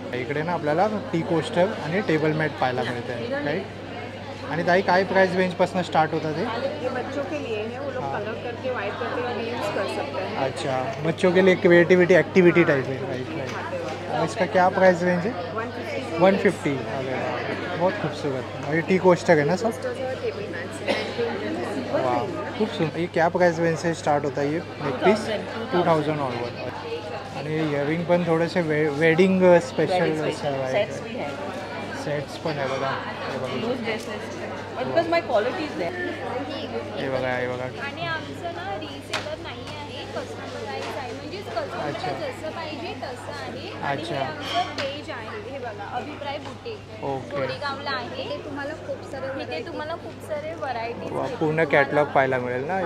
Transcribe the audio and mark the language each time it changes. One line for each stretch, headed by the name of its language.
Marathi: इकडे ना आपल्याला टी कोस्टर आणि टेबल मॅट पाहायला मिळते आहे, राईट? आणि ताई, काय प्राईस रेंजपासून स्टार्ट होतं ते?
Hindi: ये बच्चों के लिए है, वो लोग कलर करके वाइट करके भी यूज़ कर सकते हैं। अच्छा, बच्चों के लिए क्रिएटिविटी एक्टिविटी टाइप है, राइट राइट। और इसका क्या प्राइस रेंज है? 150। अरे वाह, बहुत खूबसूरत। और ये टी कोस्टर है ना सब? टेबल मैट्स है,
Marathi: वाह, खूप सुंदर।
Hindi: ये क्या प्राइस रेंज से स्टार्ट होता है ये नेक पीस? 2000 ऑनवर्ड।
Marathi: आणि इयरिंग पण थोडेसे वेडिंग स्पेशल
Hindi: सेट्स भी है,
Marathi: सेट्स पण आहे बघा, हे बघा,
English: Use dresses, but because my quality is there.
Marathi: हे बघा, हे बघा। आणि आमचं ना रिसेलर नाही आहे, कस्टमराईज आहे, म्हणजे अच्छा. कस्टमरला जसं पाहिजे तसं आहे। आणि अच्छा. हे आमचं पेज आहे, हे बघा, अभिप्राय बुटीक ओके. गोरेगावला आहे। ते तुम्हाला खूप सारे तिथे तुम्हाला खूप सारे व्हरायटीज वा, पूर्ण कॅटलॉग पाहायला मिळेल ना इथे